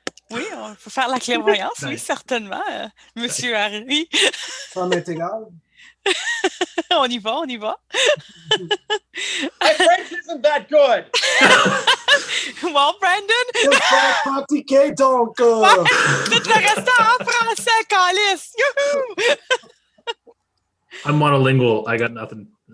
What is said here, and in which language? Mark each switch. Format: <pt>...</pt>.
<fr>Oui, on peut faire la clairvoyance, oui, certainement, Monsieur Arley. Ça m'est égal. On y va.</fr> <en>My French isn't that good. Well, Brandon.</en> <fr>Je vais pratiquer donc. Tu te restes en français, Calice. Youhou!</fr> <en>I'm monolingual. I got nothing.</en>